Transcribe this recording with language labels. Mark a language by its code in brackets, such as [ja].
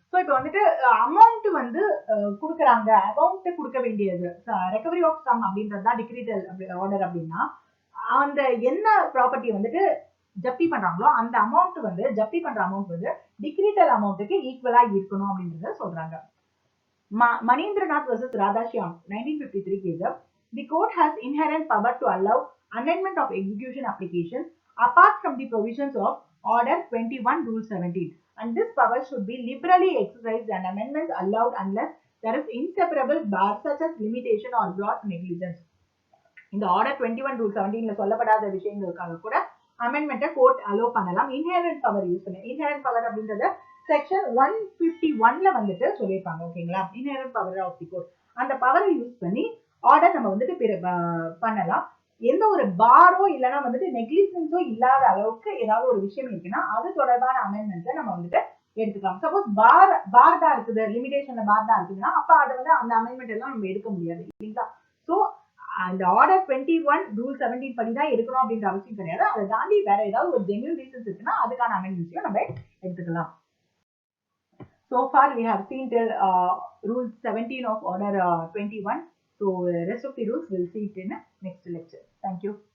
[ta] So இப்ப வந்துட்டு amount வந்து கொடுக்கறாங்க, அமௌண்ட் கொடுக்க வேண்டியது ரெக்கவரி ஆஃப் சம் அப்படின்றதுதான் டிக்ரீட்டல் ஆர்டர். அப்படின்னா அந்த என்ன ப்ராப்பர்ட்டி வந்துட்டு ஜப்தி பண்றாங்களோ அந்த அமௌண்ட் வந்து ஜப்தி பண்ற அமௌண்ட் வந்து டிக்ரீட்டல் அமௌண்ட்டுக்கு ஈக்குவலா இருக்கணும் அப்படின்றத சொல்றாங்க. [en] Manindranath versus Radhashyam 1953 case, the court has inherent power to allow amendment of execution applications apart from the provisions of Order 21 Rule 17, and this power should be liberally exercised and amendments allowed unless there is inseparable bar such as limitation or gross negligence. [ta] இந்த Order 21 Rule 17ல சொல்லப்படாத விஷயங்களுக்காக கூட அமெண்ட்மெண்ட்டை court allow பண்ணலாம். Inherent power use பண்ண, inherent power அப்படின்றத section 151ல வந்துட்டு சொல்லியிருப்பாங்க. ஓகேங்களா, inherent power of the court அந்த பவரை யூஸ் பண்ணி ஆர்டர் நம்ம வந்துட்டு பண்ணலாம். எந்த ஒரு பாரோ இல்லைன்னா வந்துட்டு நெக்லிஜென்ஸோ இல்லாத அளவுக்கு ஏதாவது ஒரு விஷயம் இருக்குன்னா அது தொடர்பான அமெண்ட்மெண்ட்ஸை நம்ம வந்துட்டு எடுத்துக்கலாம். சப்போஸ் பார் தான் இருக்குது, லிமிடேஷன்ல பார் தான் இருக்குதுன்னா அப்ப அதை வந்து அந்த அமெண்ட்மெண்ட் எல்லாம் நம்ம எடுக்க முடியாது இல்லைங்களா. ஸோ அந்த ஆர்டர் 21 ரூல் 17 படி தான் எடுக்கணும் அப்படின்ற அவசியம் கிடையாது. அதை தாண்டி வேற ஏதாவது ஒரு ஜென்யூன் ரீசன்ஸ் இருக்குன்னா அதுக்கான அமெண்ட்மெண்ட்ஸையும் நம்ம எடுத்துக்கலாம். [en] So far we have seen till rule 17 of order 21. So rest of the rules we'll see it in next lecture. Thank you.